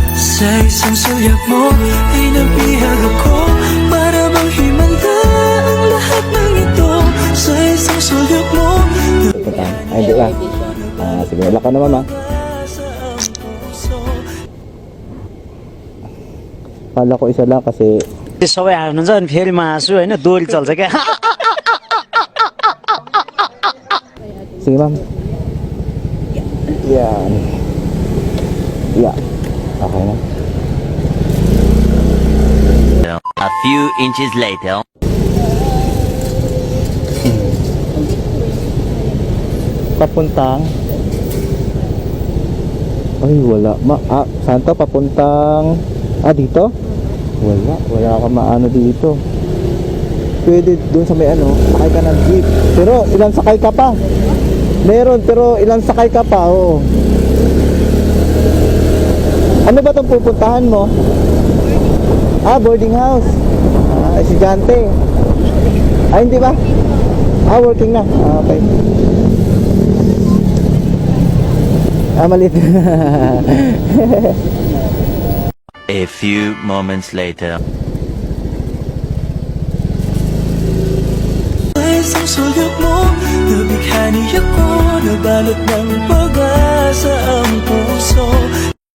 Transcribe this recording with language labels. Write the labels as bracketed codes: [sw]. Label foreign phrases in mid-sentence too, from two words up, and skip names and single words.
[tl] Sa isang sulyap mo ay nabihag ako. Para bang himanda ang lahat ng ito. Sa isang sulyap mo Pupuntahan? Ay, hindi ba? Sige, wala ka naman, ma'am. Kala ko isa lang kasi [ne] सबै हाल्नुहुन्छ अनि फेरि म हाँसु होइन दोहोरी चल्छ क्या [tl] sige, ma'am. Yan. Yeah. Okay na. [en] A few inches later. [tl] Papuntang ay wala saan to? Papuntang dito? Wala ka maano dito. Pwede dun sa may sakay ka ng jeep, pero ilang sakay ka pa? Meron, pero ilang sakay ka pa? Oo. Ano ba itong pupuntahan mo? Boarding house. Estudyante. Hindi ba? Working na. Okay. Malit. [en] A few moments later. [tl] Sa isang sulyap mo nabighani ako. Nabalot ng pag-asa ang puso.